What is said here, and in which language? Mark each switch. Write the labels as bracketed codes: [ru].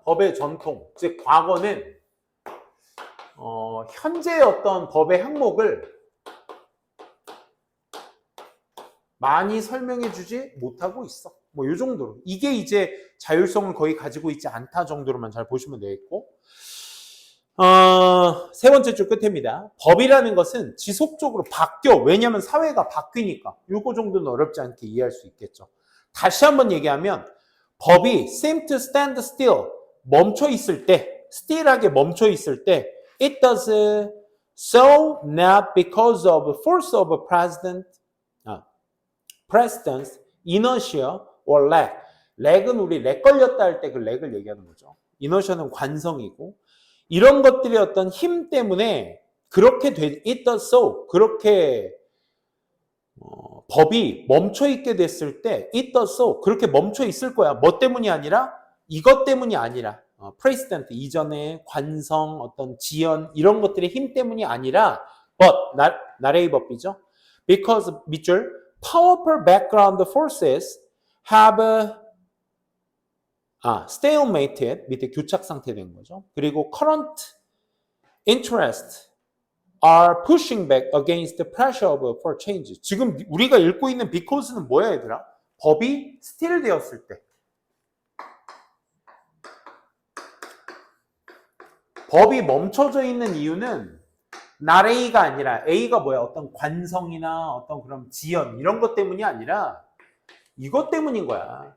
[ko] 법의 전통 즉 과거는 현재의 어떤 법의 항목을 많이 설명해 주지 못하고 있어. 뭐 이 정도로. 이게 이제 자율성을 거의 가지고 있지 않다 정도로만 잘 보시면 되겠고. 세 번째 줄 끝입니다. 법이라는 것은 지속적으로 바뀌어. 왜냐하면 사회가 바뀌니까. 요거 정도는 어렵지 않게 이해할 수 있겠죠. [en] 다시 한번 얘기하면 법이 seem to stand still [ko] 멈춰 있을 때, still하게 멈춰 있을 때 [en] it does so not because of force of precedence, inertia or lag. [ko] lag은 우리 렉 걸렸다 할 때 그 렉을 얘기하는 거죠. inertia는 관성이고 이런 것들의 어떤 힘 때문에 그렇게 [en] it does so [ko] 그렇게 법이 멈춰 있게 됐을 때 it does so 그렇게 멈춰 있을 거야. 뭐 때문이 아니라 이것 때문이 아니라 precedent 이전의 관성 어떤 지연 이런 것들의 힘 때문이 아니라 but 나래의 법이죠. [en] because 밑줄 powerful background forces have stalemated [ko] 밑에 교착 상태된 거죠. [en] 그리고 current interest are pushing back against the pressure for change. [ko] 지금 우리가 읽고 있는 because는 뭐야 얘들아? 법이 still 되었을 때. 법이 멈춰져 있는 이유는 not A가 아니라 A가 뭐야? 어떤 관성이나 어떤 그런 지연 이런 것 때문이 아니라 이것 때문인 거야.